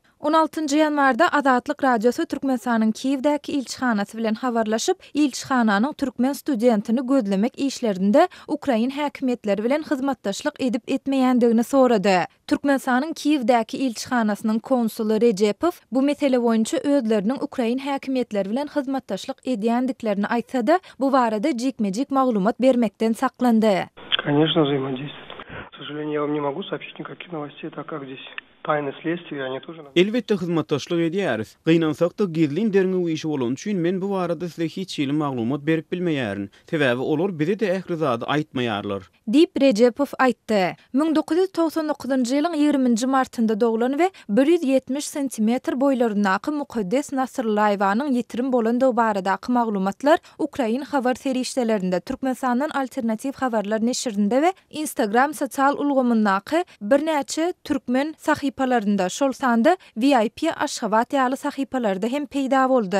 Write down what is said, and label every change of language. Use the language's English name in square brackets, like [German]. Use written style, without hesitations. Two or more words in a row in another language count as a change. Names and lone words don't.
[Turkmen] 16 ýanwarda Azatlyk radiosu Türkmenistanyň Kiýewdäki ilçihanasy bilen habarlaşyp, ilçihananyň türkmen studentini gözlemek işlerinde Ukraina häkimetleri bilen hyzmatdaşlyk edip etmeýändigini sorady. Türkmenistanyň Kiýewdäki ilçihanasynyň konsulu Rejepow bu mesele boýunça özleriniň Ukraina häkimetleri bilen hyzmatdaşlyk edýändiklerini aýtsa-da, bu barada jikmejik maglumat bermekden saklandy. [Russian] Конечно, взаимодействует. К сожалению, я вам не могу сообщить никаких новостей, так как здесь tayny следствие, они тоже... [Turkmen] Elbette hyzmatdaşlyk edýäris. Gynansak da gizlin derňew işi bolan üçin men bu barada size hiç ýyly maglumat berip bilmeýärin. Sebäbi olar bize de ähli zady aýtmaýarlar. Dip Rejepow aýtdy. 1999-njy ýylyň 20 martynda doglan we 170 cm boýlaryndaky Mukaddes Nasyrlaýewanyň ýitirim bolan baradaky maglumatlar Ukraina habar serişdelerinde, Türkmenistanyň alternativ habarlar neşrinde we Instagram sosial ulgamyndaky birnäçe türkmen sahypalarynda, şol sanda VIP aşgabat ýaly sahypalarda hem peýda boldy.